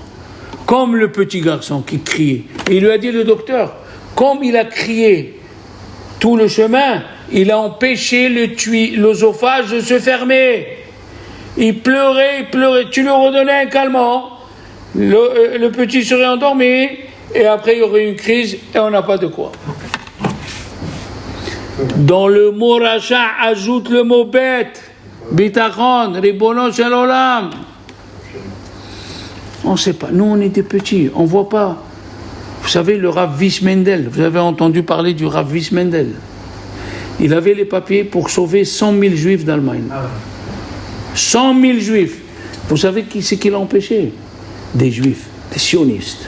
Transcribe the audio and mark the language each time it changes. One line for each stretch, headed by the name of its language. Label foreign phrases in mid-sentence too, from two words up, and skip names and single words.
French: Comme le petit garçon qui criait, il lui a dit le docteur, comme il a crié tout le chemin, il a empêché l'œsophage de se fermer. Il pleurait, tu lui redonnais un calmant, le petit serait endormi, et après il y aurait une crise, et on n'a pas de quoi. Dans le mot rachat, ajoute le mot bête,
Hebrew: ביטחון, ריבונו של עולם.
French: On ne sait pas, nous on était petits, on ne voit pas. Vous savez, le Rav Wiss Mendel, vous avez entendu parler du Rav Wiss Mendel. Il avait les papiers pour sauver 100 000 juifs d'Allemagne. 100 000 juifs. Vous savez qui c'est qui l'a empêché? Des juifs, des sionistes.